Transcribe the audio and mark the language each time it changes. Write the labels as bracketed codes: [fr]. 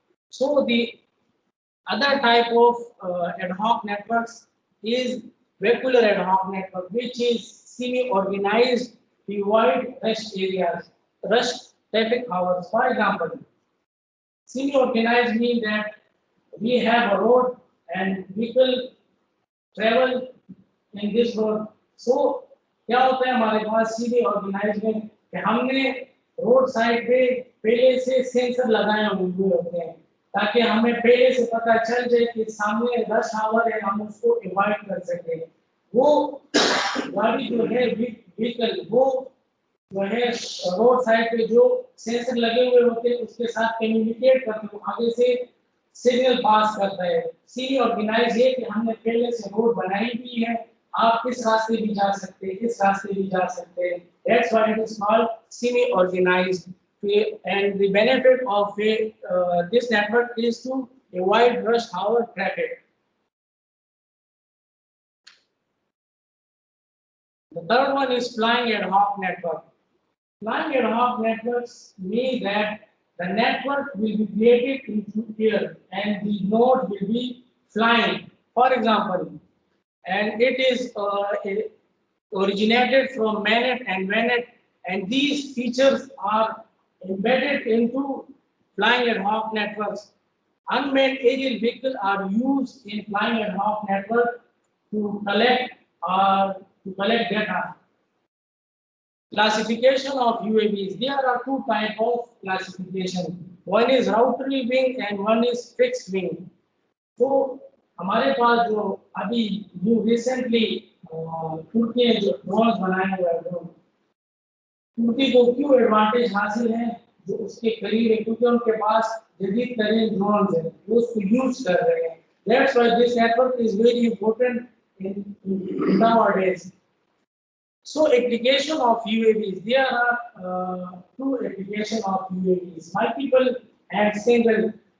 [en] So the other type of ad hoc networks is regular ad hoc network, which is semi-organized to avoid rush areas, rush traffic hours. For example, semi-organized means that we have a road and people travel in this road. [hi] So क्या होता है हमारे पास सीधे organise में कि हमने road side पे पहले से सेंसर लगाए हुए होते हैं ताकि हमें पहले से पता चल जाए कि सामने रश आवर है, हम उसको अवॉइड कर सके। वो गाड़ी जो है व्हीकल वो जो है रोड साइड पे जो सेंसर लगे हुए होते हैं उसके साथ कम्युनिकेट करते हैं, आगे से सिग्नल पास करता है। सी ऑर्गेनाइज है कि हमने पहले से रोड बनाई हुई है, आप किस रास्ते भी जा सकते हैं, किस रास्ते भी जा सकते हैं। [en] That's why it is called semi-organized. And the benefit of this network is to avoid rush hour traffic. The third one is flying ad hoc network. Flying ad hoc networks mean that the network will be created into air and the node will be flying. For example, and it is originated from MANET and VANET, and these features are embedded into flying ad hoc networks. Unmanned aerial vehicles are used in flying ad hoc network to collect data. Classification of UAVs. There are two types of classification. One is rotary wing and one is fixed wing. [hi] So हमारे पास जो अभी new recently तुर्की ने जो drones बनाए हुए हैं, तुर्की को क्यों एडवांटेज हासिल है जो उसके करीब है, क्योंकि उनके पास जदीद तरीन ड्रोन्स हैं, वो उसको यूज कर रहे हैं। [en] That's why this network is very important in nowadays. So application of UAVs, there are two applications of UAVs, multiple and single.